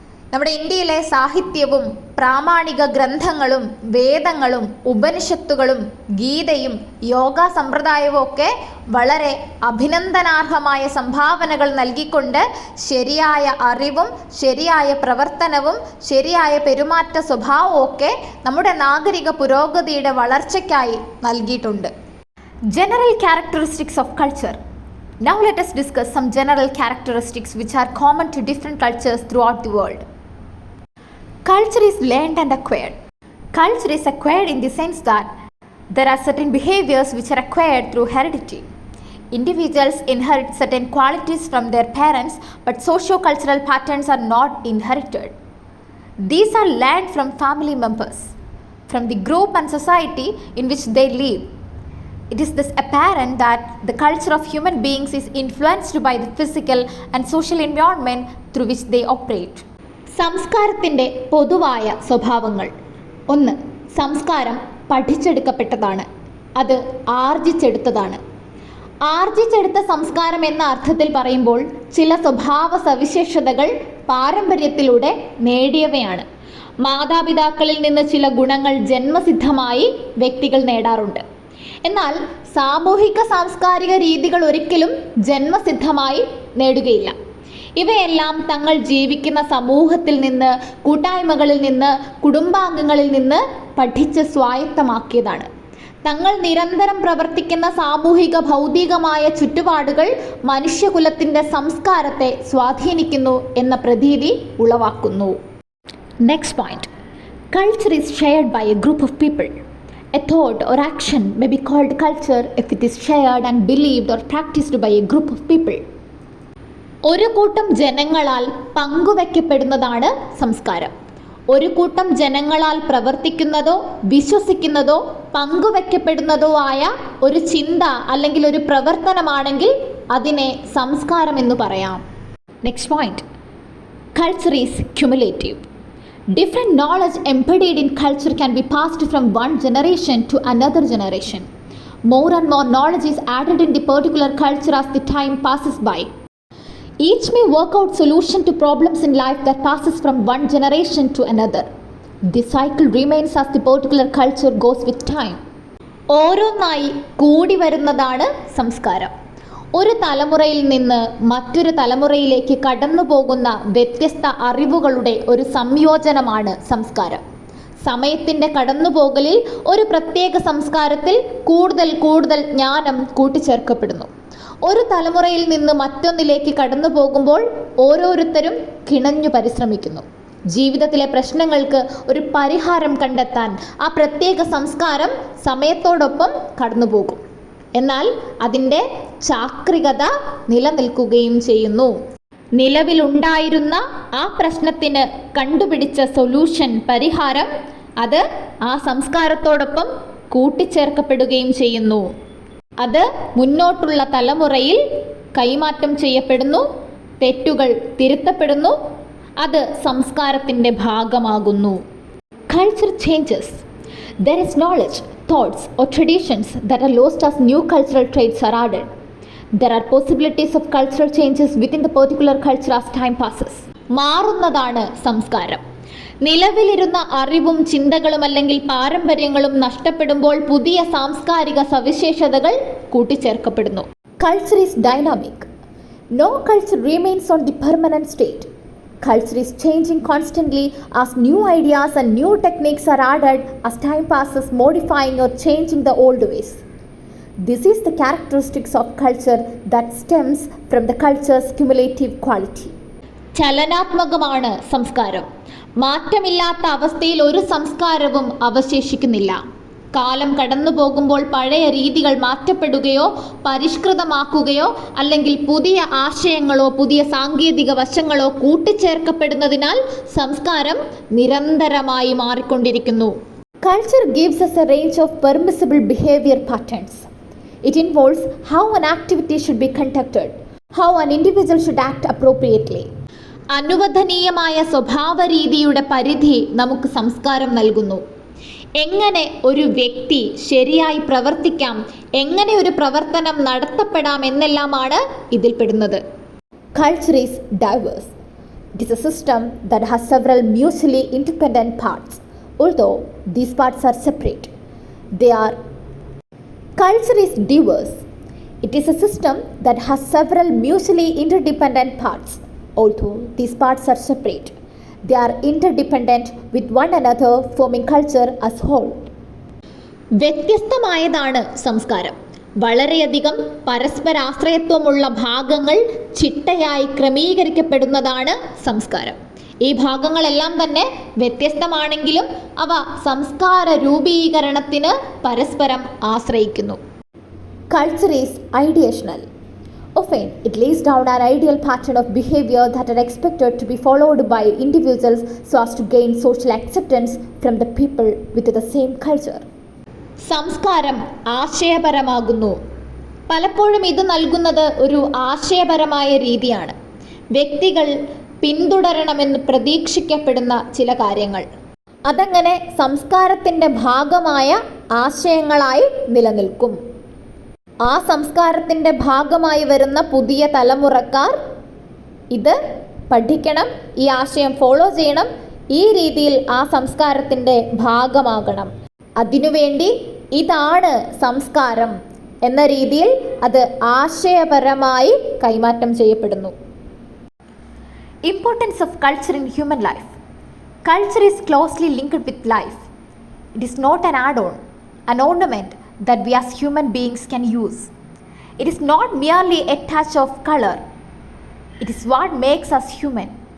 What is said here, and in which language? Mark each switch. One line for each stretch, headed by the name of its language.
Malayalam: നമ്മുടെ ഇന്ത്യയിലെ സാഹിത്യവും പ്രാമാണിക ഗ്രന്ഥങ്ങളും വേദങ്ങളും ഉപനിഷത്തുകളും ഗീതയും യോഗ സമ്പ്രദായവും ഒക്കെ വളരെ അഭിനന്ദനാർഹമായ സംഭാവനകൾ നൽകിക്കൊണ്ട് ശരിയായ അറിവും ശരിയായ പ്രവർത്തനവും ശരിയായ പെരുമാറ്റ സ്വഭാവവും ഒക്കെ നമ്മുടെ നാഗരിക പുരോഗതിയുടെ വളർച്ചയ്ക്കായി നൽകിയിട്ടുണ്ട്.
English: General characteristics of culture. Now let us discuss some general characteristics which are common to different cultures throughout the world. Culture is learned and acquired. Culture is acquired in the sense that there are certain behaviors which are acquired through heredity. Individuals inherit certain qualities from their parents, but socio-cultural patterns are not inherited. These are learned from family members, from the group and society in which they live. It is thus apparent that the culture of human beings is influenced by the physical and social environment through which they operate.
Malayalam: സംസ്കാരത്തിൻ്റെ പൊതുവായ സ്വഭാവങ്ങൾ. 1. സംസ്കാരം പഠിച്ചെടുക്കപ്പെട്ടതാണ്, അത് ആർജിച്ചെടുത്തതാണ്. ആർജിച്ചെടുത്ത സംസ്കാരം എന്ന അർത്ഥത്തിൽ പറയുമ്പോൾ ചില സ്വഭാവ സവിശേഷതകൾ പാരമ്പര്യത്തിലൂടെ നേടിയവയാണ്. മാതാപിതാക്കളിൽ നിന്ന് ചില ഗുണങ്ങൾ ജന്മസിദ്ധമായി വ്യക്തികൾ നേടാറുണ്ട്. എന്നാൽ സാമൂഹിക സാംസ്കാരിക രീതികൾ ഒരിക്കലും ജന്മസിദ്ധമായി നേടുകയില്ല. ഇവയെല്ലാം തങ്ങൾ ജീവിക്കുന്ന സമൂഹത്തിൽ നിന്ന്, കൂട്ടായ്മകളിൽ നിന്ന്, കുടുംബാംഗങ്ങളിൽ നിന്ന് പഠിച്ച് സ്വായത്തമാക്കിയതാണ്. തങ്ങൾ നിരന്തരം പ്രവർത്തിക്കുന്ന സാമൂഹിക ഭൗതികമായ ചുറ്റുപാടുകൾ മനുഷ്യകുലത്തിൻ്റെ സംസ്കാരത്തെ സ്വാധീനിക്കുന്നു എന്ന പ്രതീതി ഉളവാക്കുന്നു.
English: Next point. Culture is shared by a group of people. A thought or action may be called culture if it is shared and believed or practiced by a group of people.
Malayalam: ഒരു കൂട്ടം ജനങ്ങളാൽ പങ്കുവയ്ക്കപ്പെടുന്നതാണ് സംസ്കാരം. ഒരു കൂട്ടം ജനങ്ങളാൽ പ്രവർത്തിക്കുന്നതോ വിശ്വസിക്കുന്നതോ പങ്കുവയ്ക്കപ്പെടുന്നതോ ആയ ഒരു ചിന്ത അല്ലെങ്കിൽ ഒരു പ്രവർത്തനമാണെങ്കിൽ അതിനെ സംസ്കാരം എന്ന് പറയാം.
English: Next point. Culture is cumulative. Different knowledge embodied in culture can be passed from one generation to another generation. More and more knowledge is added in the particular culture as the time passes by. Each may work out solution to problems in life that passes from one generation to another. This cycle remains as the particular culture goes with time.
Malayalam: ഓരോന്നായി കൂടി വരുന്നതാണ് സംസ്കാരം. ഒരു തലമുറയിൽ നിന്ന് മറ്റൊരു തലമുറയിലേക്ക് കടന്നു പോകുന്ന വ്യത്യസ്ത അറിവുകളുടെ ഒരു സംയോജനമാണ് സംസ്കാരം. സമയത്തിൻ്റെ കടന്നുപോകലിൽ ഒരു പ്രത്യേക സംസ്കാരത്തിൽ കൂടുതൽ കൂടുതൽ ജ്ഞാനം കൂട്ടിച്ചേർക്കപ്പെടുന്നു. ഒരു തലമുറയിൽ നിന്ന് മറ്റൊന്നിലേക്ക് കടന്നു പോകുമ്പോൾ ഓരോരുത്തരും കിണഞ്ഞു പരിശ്രമിക്കുന്നു. ജീവിതത്തിലെ പ്രശ്നങ്ങൾക്ക് ഒരു പരിഹാരം കണ്ടെത്താൻ ആ പ്രത്യേക സംസ്കാരം സമയത്തോടൊപ്പം കടന്നുപോകും. എന്നാൽ അതിൻ്റെ ചാക്രികത നിലനിൽക്കുകയും ചെയ്യുന്നു. നിലവിലുണ്ടായിരുന്ന ആ പ്രശ്നത്തിന് കണ്ടുപിടിച്ച സൊല്യൂഷൻ, പരിഹാരം, അത് ആ സംസ്കാരത്തോടൊപ്പം കൂട്ടിച്ചേർക്കപ്പെടുകയും ചെയ്യുന്നു. അത് മുന്നോട്ടുള്ള തലമുറയിൽ കൈമാറ്റം ചെയ്യപ്പെടുന്നു, തെറ്റുകൾ തിരുത്തപ്പെടുന്നു, അത് സംസ്കാരത്തിൻ്റെ ഭാഗമാകുന്നു.
English: Culture changes. There is knowledge, thoughts or traditions that are lost as new cultural traits are added. There are possibilities of cultural changes within the particular culture as time passes.
Malayalam: മാറുന്നതാണ് സംസ്കാരം. നിലവിലിരുന്ന അറിവും ചിന്തകളും അല്ലെങ്കിൽ പാരമ്പര്യങ്ങളും നഷ്ടപ്പെടുമ്പോൾ പുതിയ സാംസ്കാരിക സവിശേഷതകൾ കൂട്ടിച്ചേർക്കപ്പെടുന്നു.
English: Culture is dynamic. No culture remains on the permanent state. Culture is changing constantly as new ideas and new techniques are added as time passes, modifying or changing the old ways. This is the characteristics of culture that stems from the culture's cumulative quality.
Malayalam: ചലനാത്മകമാണ് സംസ്കാരം. മാറ്റമില്ലാത്ത അവസ്ഥയിൽ ഒരു സംസ്കാരവും അവശേഷിക്കുന്നില്ല. കാലം കടന്നു പോകുമ്പോൾ പഴയ രീതികൾ മാറ്റപ്പെടുകയോ പരിഷ്കൃതമാക്കുകയോ അല്ലെങ്കിൽ പുതിയ ആശയങ്ങളോ പുതിയ സാങ്കേതിക വശങ്ങളോ കൂട്ടിച്ചേർക്കപ്പെടുന്നതിനാൽ സംസ്കാരം നിരന്തരമായി മാറിക്കൊണ്ടിരിക്കുന്നു.
English: Culture gives us a range of permissible behavior patterns. It involves how an activity should be conducted, how an individual should act appropriately.
Malayalam: അനുവദനീയമായ സ്വഭാവ രീതിയുടെ പരിധി നമുക്ക് സംസ്കാരം നൽകുന്നു. എങ്ങനെ ഒരു വ്യക്തി ശരിയായി പ്രവർത്തിക്കാം, എങ്ങനെ ഒരു പ്രവർത്തനം നടത്തപ്പെടാം എന്നെല്ലാമാണ് ഇതിൽ പെടുന്നത്.
English: Culture is diverse. It is a system that has several mutually independent parts, although these parts are separate. Culture is diverse. It is a system that has several mutually interdependent parts, although these parts are separate. They are interdependent with one another, forming culture as whole.
Malayalam: വ്യത്യസ്തമായതാണ് സംസ്കാരം. വളരെയധികം പരസ്പരാശ്രയത്വമുള്ള ഭാഗങ്ങൾ ചിട്ടയായി ക്രമീകരിക്കപ്പെടുന്നതാണ് സംസ്കാരം. ഈ ഭാഗങ്ങളെല്ലാം തന്നെ വ്യത്യസ്തമാണെങ്കിലും അവ സംസ്കാര രൂപീകരണത്തിന് പരസ്പരം ആശ്രയിക്കുന്നു.
English: Culture is ideational. Often, it lays down an ideal pattern of behavior that are expected to be followed by individuals so as to gain social acceptance from the people with the same culture.
Malayalam: സംസ്കാരം ആശയപരമാകുന്നു. പലപ്പോഴും ഇത് നൽകുന്നത് ഒരു ആശയപരമായ രീതിയാണ്. വ്യക്തികൾ പിന്തുടരണമെന്ന് പ്രതീക്ഷിക്കപ്പെടുന്ന ചില കാര്യങ്ങൾ അതങ്ങനെ സംസ്കാരത്തിൻ്റെ ഭാഗമായ ആശയങ്ങളായി നിലനിൽക്കും. ആ സംസ്കാരത്തിൻ്റെ ഭാഗമായി വരുന്ന പുതിയ തലമുറക്കാർ ഇത് പഠിക്കണം, ഈ ആശയം ഫോളോ ചെയ്യണം, ഈ രീതിയിൽ ആ സംസ്കാരത്തിൻ്റെ ഭാഗമാകണം. അതിനുവേണ്ടി ഇതാണ് സംസ്കാരം എന്ന രീതിയിൽ അത് ആശയപരമായി കൈമാറ്റം ചെയ്യപ്പെടുന്നു.
English: Importance of culture in human life. Culture is closely linked with life. It is not an add-on, an ornament that we as human beings can use. It is not merely a touch of color. It is what makes us human.